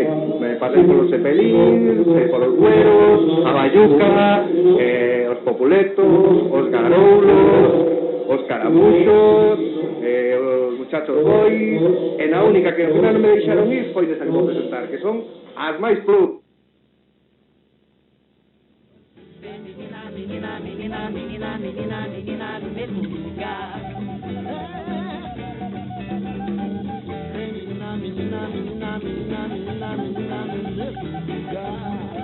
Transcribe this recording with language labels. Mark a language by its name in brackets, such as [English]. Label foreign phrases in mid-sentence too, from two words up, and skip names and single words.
[Galician] Me pasei polos Cepelín, polos Güeros, a Bayuca, os Populetos, os Garoulos, os Caramuxos, os Muchachos Boys, e na única que non me deixaron ir foi desa que vou presentar, que son as máis plus. [Portuguese] Menina, menina, menina, menina, menina do mesmo lugar. Menina, menina, menina, menina, menina, menina do mesmo lugar.